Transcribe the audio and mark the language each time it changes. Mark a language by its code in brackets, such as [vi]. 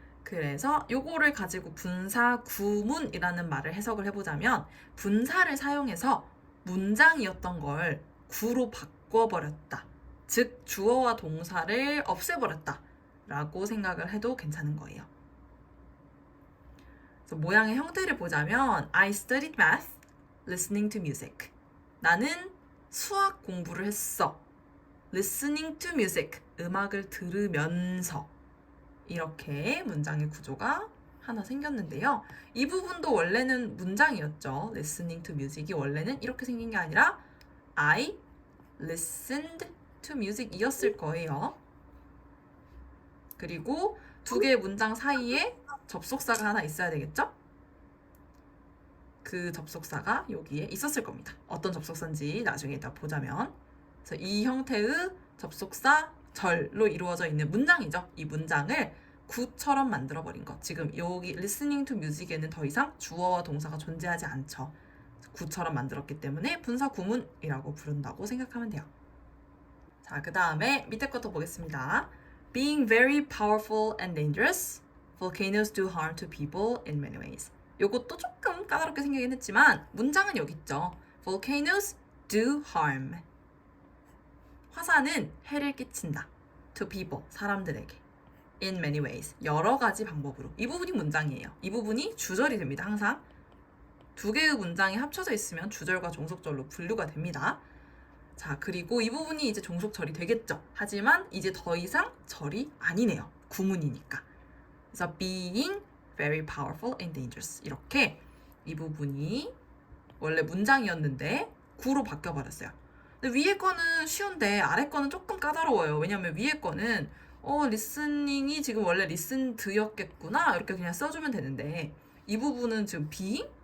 [ko] 그래서 요거를 가지고 분사 구문이라는 말을 해석을 해보자면 분사를 사용해서 문장이었던 걸 구로 바꿔버렸다. 즉 주어와 동사를 없애버렸다 라고 생각을 해도 괜찮은 거예요. 그래서 모양의 형태를 보자면 [en] I studied math, listening to music. [ko] 나는 수학 공부를 했어. [en] listening to music, [ko] 음악을 들으면서. 이렇게 문장의 구조가 하나 생겼는데요. 이 부분도 원래는 문장이었죠. [en] listening to music [ko] 이 원래는 이렇게 생긴 게 아니라 [en] I listened to music [ko] 이었을 거예요. 그리고 두 개의 문장 사이에 접속사가 하나 있어야 되겠죠? 그 접속사가 여기에 있었을 겁니다. 어떤 접속사인지 나중에 이따 보자면. 그래서 이 형태의 접속사 절로 이루어져 있는 문장이죠. 이 문장을 구처럼 만들어버린 것. 지금 여기 [en] listening to music [ko] 에는 더 이상 주어와 동사가 존재하지 않죠. 구처럼 만들었기 때문에 분사 구문이라고 부른다고 생각하면 돼요. 자, 그 다음에 밑에 것도 보겠습니다. [en] Being very powerful and dangerous, volcanoes do harm to people in many ways. [ko] 요것도 조금 까다롭게 생기긴 했지만 문장은 여기 있죠. [en] Volcanoes do harm. [ko] 화산은 해를 끼친다. [en] To people, [ko] 사람들에게. [en] In many ways, [ko] 여러 가지 방법으로. 이 부분이 문장이에요. 이 부분이 주절이 됩니다. 항상 두 개의 문장이 합쳐져 있으면 주절과 종속절로 분류가 됩니다. 자, 그리고 이 부분이 이제 종속절이 되겠죠. 하지만 이제 더 이상 절이 아니네요. 구문이니까. 그래서 [en] being very powerful and dangerous. [ko] 이렇게 이 부분이 원래 문장이었는데 구로 바뀌어버렸어요. 근데 위에 거는 쉬운데 아래 거는 조금 까다로워요. 왜냐면 위에 거는 리스닝이 지금 원래 리슨드였겠구나 이렇게 그냥 써주면 되는데 이 부분은 지금 being?